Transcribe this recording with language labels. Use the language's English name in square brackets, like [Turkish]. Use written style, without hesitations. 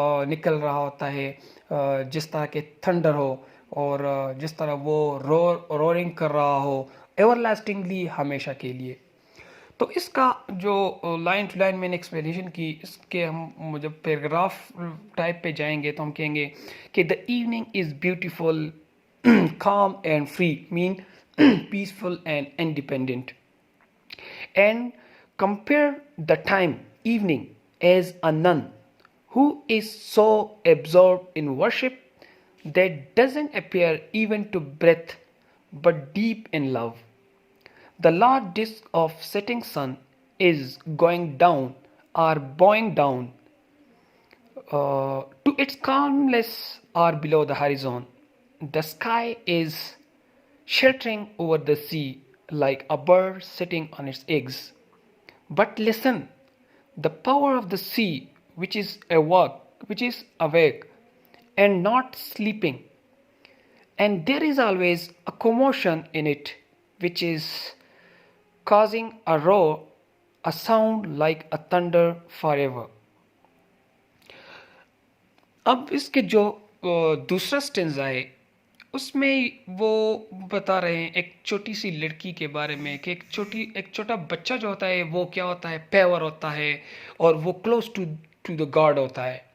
[Urdu] نکل رہا ہوتا ہے، جس طرح کے تھنڈر ہو، اور جس طرح وہ رورنگ کر رہا ہو ایور لاسٹنگلی، ہمیشہ کے لیے. تو اس کا جو لائن ٹو لائن میں نے ایکسپلینیشن کی، اس کے ہم جب پیراگراف ٹائپ پہ جائیں گے تو ہم کہیں گے کہ [English] The evening is beautiful, calm and free, mean peaceful and independent. And compare the time evening as a nun who is so absorbed in worship that doesn't appear even to breath but deep in love. The large disk of setting sun is going down or bowing down to its calmness or below the horizon. The sky is sheltering over the sea like a bird sitting on its eggs. But listen, the power of the sea, which is awake and not sleeping, and there is always a commotion in it, which is causing a roar, a sound like a thunder forever. [Urdu] اب اس کے جو دوسرا stanza ہے اس میں وہ بتا رہے ہیں ایک چھوٹی سی لڑکی کے بارے میں کہ ایک چھوٹا بچہ جو ہوتا ہے وہ کیا ہوتا ہے، پیور ہوتا ہے، اور وہ کلوز ٹو دا گاڈ ہوتا ہے.